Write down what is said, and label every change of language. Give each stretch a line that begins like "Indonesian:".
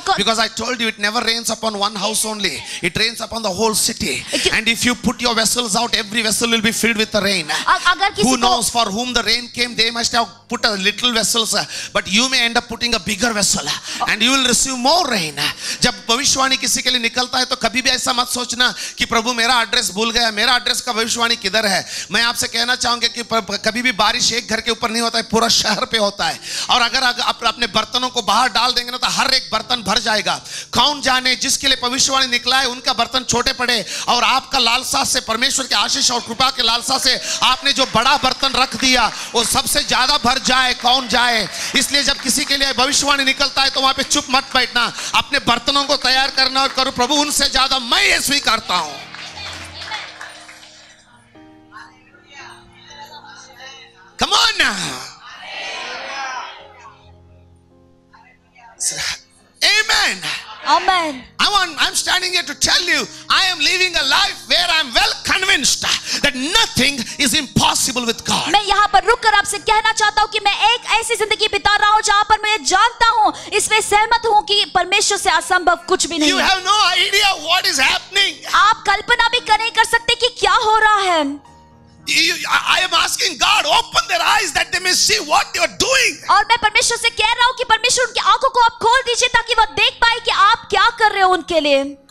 English: Because I told you, it never rains upon one house only. It rains upon the whole city. And if you put your vessels out, every vessel will be filled with the rain. Who knows, for whom the rain came, they must have put a little vessels, but you may end up putting a bigger vessel, and you will receive more rain.
Hindi: जब भविष्यवाणी किसी के लिए निकलता है तो कभी भी ऐसा मत सोचना कि प्रभु मेरा एड्रेस भूल गया, मेरा एड्रेस का भविष्यवाणी किधर है। मैं आपसे कहना चाहूंगा कि कभी भी बारिश एक घर के ऊपर नहीं होता है, पूरा शहर पे होता है। और अगर आप अपने बर्तनों को बाहर डाल देंगे ना तो हर एक बर्तन भर जाएगा। कौन जाने जिसके लिए भविष्यवाणी निकला है उनका बर्तन छोटे पड़े, और आपका लालसा से, परमेश्वर के आशीष और कृपा के लालसा से आपने जो बड़ा बर्तन रख दिया वो सबसे ज्यादा भर जाए। कौन जाए? इसलिए जब किसी के लिए भविष्यवाणी निकलता है तो वहां पे चुप मत बैठना, अपने बर्तनों को तैयार करना और करो, प्रभु उनसे ज्यादा मैं ये स्वीकारता हूं।
English: Come on now. Amen. Amen. I'm standing here to tell you, I am living a life where I am well convinced that nothing is impossible with God.
Hindi: मैं यहाँ पर रुक कर आपसे कहना चाहता हूँ कि मैं एक ऐसी जिंदगी बिता रहा हूँ जहाँ पर मैं जानता हूँ, इसमें सहमत हूँ कि परमेश्वर से असंभव कुछ भी नहीं।
English: You have no idea what is happening.
Hindi: आप कल्पना भी नहीं कर सकते कि क्या हो रहा है।
English: I am asking God, open their eyes that they may see what you are doing.
Hindi: और मैं परमेश्वर से कह रहा हूँ कि परमेश्वर उनकी आंखों को आप खोल दीजिए ताकि वो देख पाए कि आप क्या कर रहे हो उनके लिए।